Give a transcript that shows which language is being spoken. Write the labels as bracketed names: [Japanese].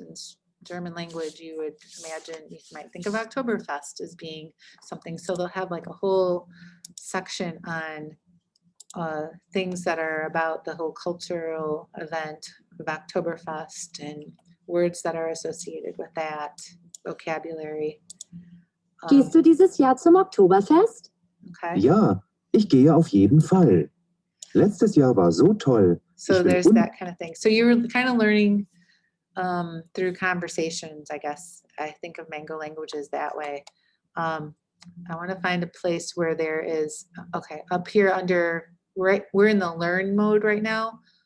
[English] In German language, you would imagine, you might think of Oktoberfest as being something. So they'll have like a whole section on things that are about the whole cultural event of Oktoberfest and words that are associated with that, vocabulary. [German] Gehst du dieses Jahr zum Oktoberfest? [English] Okay. [German] Ja, ich gehe auf jeden Fall. Letztes Jahr war so toll. [English] So there's that kind of thing. So you were kind of learning through conversations, I guess. I think of Mango languages that way. I want to find a place where there is, okay, up here under, we're in the learn mode right now.